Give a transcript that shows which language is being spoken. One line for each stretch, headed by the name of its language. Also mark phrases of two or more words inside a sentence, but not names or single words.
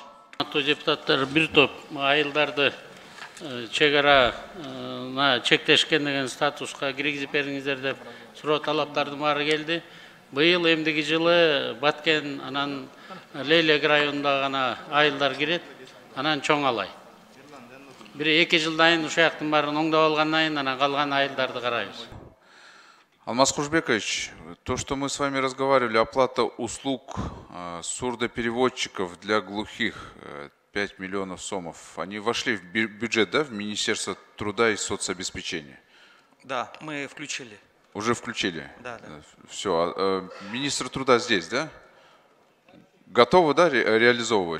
Kyrgyz: Депутаттар бир топ айылдарды чек ара чектешкен деген статуска киргизип бериңиздер деп суроо талаптардын баары келди. Быйыл эмдиги жылы Баткен анан Лейлек районунда гана айылдар кирет, анан чоң алай. Бир-эки жылдан кийин ушаяктын баарын оңдоп алгандан кийин анан калган айылдарды карайбыз.
Russian: Алмаз Кужбекович, то, что мы с вами разговаривали, оплата услуг сурдопереводчиков для глухих, 5 миллионов сомов, они вошли в бюджет, да, в Министерство труда и соцобеспечения? Да, мы включили. Уже включили? Да. Все, министр труда здесь, да? Готовы, да, реализовывать?